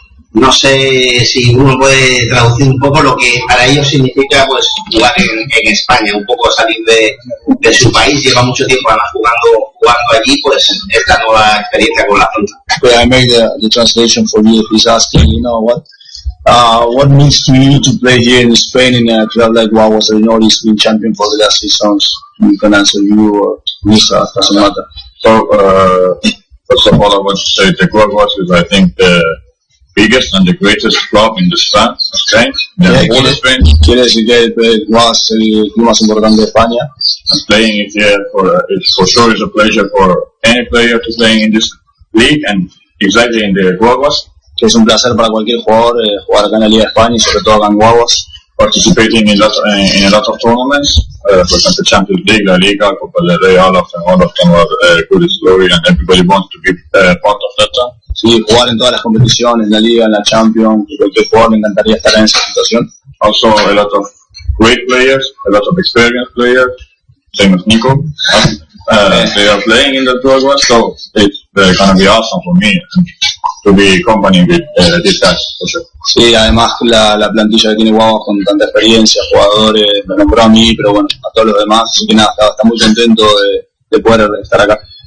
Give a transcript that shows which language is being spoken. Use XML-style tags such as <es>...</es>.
<es>No sé si uno puede traducir un poco lo que para ellos significa pues jugar en España, un poco salir de su país. Lleva mucho tiempo además jugando allí, pues esta nueva experiencia con la</es> <en>Fruta. Well, I made the translation for you. He's asking, you know, what means to you to play here in Spain in a club like Guaguas? You know, he's been champion for the last 3 seasons. You can answer you or Misa, it doesn't matter. So, first of all, I want to say the Guaguas is, I think, the biggest and the greatest club in the Spain, Spain, the whole Spain.</en> <es>Quiere decir que es el club más importante de España.</es> <en>And playing it here for sure is a pleasure for any player to play in this league and exactly in the Guaguas.</en> <es>Que es un placer para cualquier jugador jugar acá en la Liga de España y sobre todo en Guaguas.</es> <en>Participating in a lot of tournaments, for example, Champions League, La Liga, Copa del Rey, all of them, good story, and everybody wants to be part of that.</en> <es>Sí, jugar en todas las competiciones, en la Liga, en la Champions, cualquier jugador me encantaría estar en esa situación.</es> <en>Also, a lot of great players, a lot of experienced players, same as Nico. They are playing in the Guaguas, so it's going to be awesome for me to be accompanying these guys, for sure.</en> <es>Sí, además la plantilla que tiene Guaguas con tanta experiencia, jugadores, me nombró a mí, pero bueno, a todos los demás, así que nada, está muy contento de poder estar acá.</es>